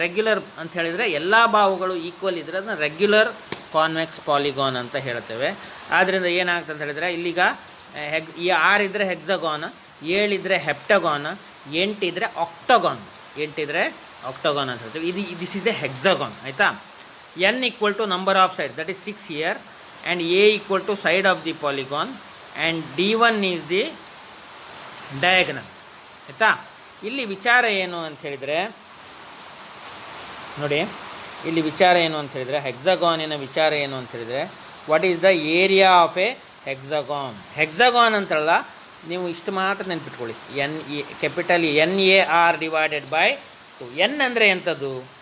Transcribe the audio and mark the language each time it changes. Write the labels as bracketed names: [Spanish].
[Kannada] Regular ಅಂತ ಹೇಳಿದರೆ ಎಲ್ಲ ಬಾಹುಗಳು ಈಕ್ವಲ್ ಇದ್ದರೆ ಅದನ್ನು ರೆಗ್ಯುಲರ್ ಕಾನ್ವೆಕ್ಸ್ ಪಾಲಿಗಾನ್ ಅಂತ ಹೇಳ್ತೇವೆ. ಆದ್ದರಿಂದ ಏನಾಗ್ತದೆ ಅಂತ ಹೇಳಿದರೆ, ಇಲ್ಲಿಗ 6 ಇದ್ದರೆ ಹೆಕ್ಸಾಗಾನ್, 7 ಇದ್ದರೆ ಹೆಪ್ಟಗಾನ್, 8 ಇದ್ದರೆ ಆಕ್ಟಗಾನ್. 8 ಇದ್ದರೆ ಆಕ್ಟಗಾನ್ ಅಂತ ಹೇಳ್ತೇವೆ. [English] this is a hexagon [Kannada] ಆಯಿತಾ. [English] n = number of side, that is 6 here, and a = side of the polygon, and d1 is the diagonal ಆಯಿತಾ. [Kannada] ಇಲ್ಲಿ ವಿಚಾರ ಏನು ಅಂತ ಹೇಳಿದರೆ ನೋಡಿ, ಇಲ್ಲಿ ವಿಚಾರ ಏನು ಅಂತ ಹೇಳಿದರೆ, ಹೆಕ್ಸಾಗಾನಿನ ವಿಚಾರ ಏನು ಅಂತ ಹೇಳಿದರೆ, [English] What is the area of a hexagon. [Kannada] Hexagon ಅಂತಲ್ಲ, ನೀವು ಇಷ್ಟು ಮಾತ್ರ ನೆನ್ಪಿಟ್ಕೊಳ್ಳಿ, [English] Capital NAR divided by 2. [Kannada] n ಅಂದರೆ ಎಂಥದ್ದು?